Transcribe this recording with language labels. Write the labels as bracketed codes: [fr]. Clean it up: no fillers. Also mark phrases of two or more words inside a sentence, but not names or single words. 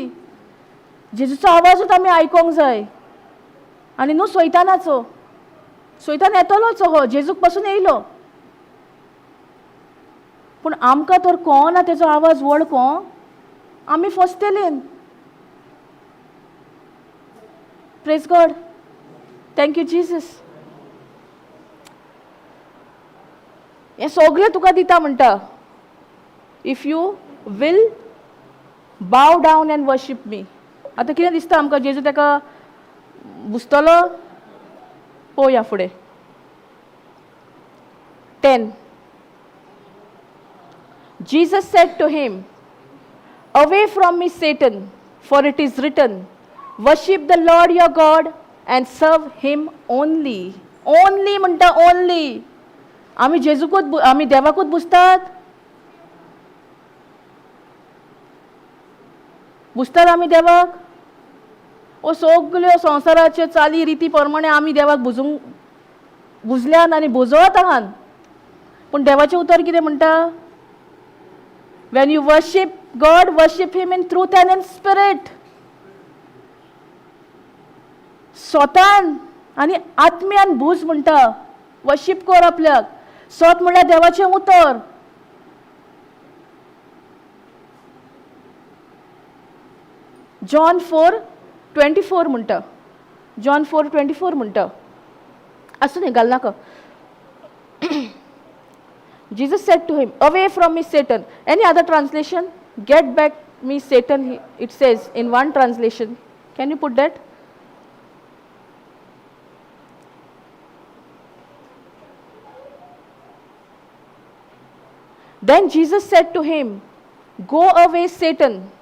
[kok] जेजूचो आवाजूच आमी आयकोंक जाय. आनी न्हू सैतानाचो. सैतान येतलोच हो जेजूक पासून येयलो. पूण आमकां तर कळना तेजो आवाज वळखोंक. आमी फसतेलीन. [en] Praise God. Thank you Jesus. [kok] हें सगळें तुका दिता म्हणटा [en] if you will bow down and worship me. [kok] आतां कितें दिसता आमकां जेजू ताका बुजतलो? पळोवया फुडें. [en] 10 Jesus said to him, "Away from me, Satan, for it is written, worship the Lord your God and serve him only." [kok] Only म्हणटा only. आमी जेजूकूच आमी देवाकूच बुजतात. बुजतात आमी देवाक. ओ सगल्यो संवसाराच्यो चाली रिती प्रमाणे आमी देवाक बुजल्यान आनी बुजवत आहात. पूण देवाचें उतर कितें म्हणटा? [en] When you worship God, worship him in truth and in spirit. [kok] स्वतान आनी आत्म्यान भूज म्हणटा. वर्शीप कर आपल्याक. स्वत म्हणल्यार देवाचें उतर. जॉन 4:24 म्हणटा. जॉन 4:24 म्हणटा. आसूं न्ही घालनाका. [en] Jesus said to him, "Away from me, Satan." Any other translation? Get back me, Satan, it says in one translation. Can you put that? Then Jesus said to him, "Go away, Satan."